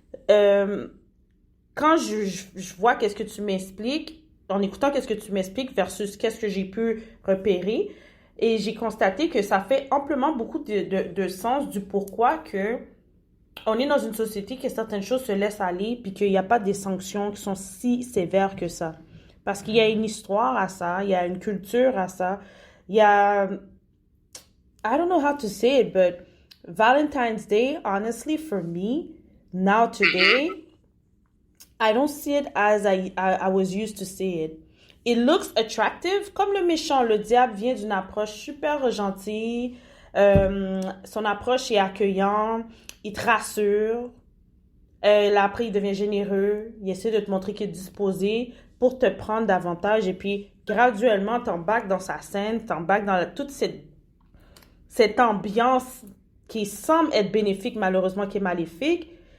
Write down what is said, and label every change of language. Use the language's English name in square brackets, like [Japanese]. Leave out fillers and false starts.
[French] Euh, Quand je vois qu'est-ce que tu m'expliques, en écoutant qu'est-ce que tu m'expliques versus qu'est-ce que j'ai pu repérer, et j'ai constaté que ça fait amplement beaucoup de sens du pourquoi que on est dans une société que certaines choses se laissent aller puis qu'il n'y a pas des sanctions qui sont si sévères que ça. Parce qu'il y a une histoire à ça, il y a une culture à ça, il y a... [English] I don't know how to say it, but Valentine's Day, honestly, for me, now today, I don't see it as I was used to see it. It looks attractive, [French] comme le méchant. Le diable vient d'une approche super gentille. Son approche est accueillante. Il te rassure. Là, après, il devient généreux. Il essaie de te montrer qu'il est disposé pour te prendre davantage. Et puis, graduellement, t'embarques dans sa scène, t'embarques dans toute cette ambiance qui semble être bénéfique, malheureusement, qui est maléfique.